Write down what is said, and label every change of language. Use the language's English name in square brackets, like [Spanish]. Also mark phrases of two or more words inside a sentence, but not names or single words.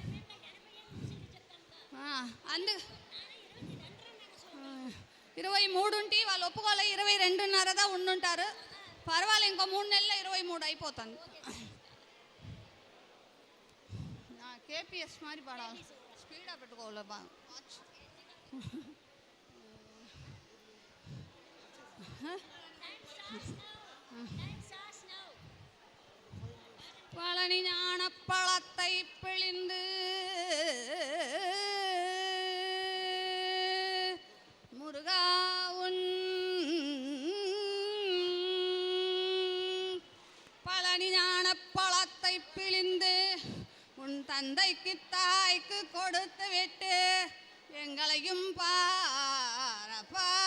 [Telugu] అందు 23 ఉంటే వాళ్ళు ఒప్పుకోలే, 22.5 దా ఉండుంటారు. పర్వాలేదు, ఇంకో 3 నెలల్లో 23 అయిపోతుంది. కేపీఎస్ మారి పాడాలి, స్పీడా పెట్టుకోవాలి బాగా. [Tamil] பழனி ஞான பழத்தை பிழிந்து முருகா உன் பழனி ஞான பழத்தை பிழிந்து உன் தந்தைக்கு தாய்க்கு கொடுத்து விட்டு எங்களையும் பாரப்பா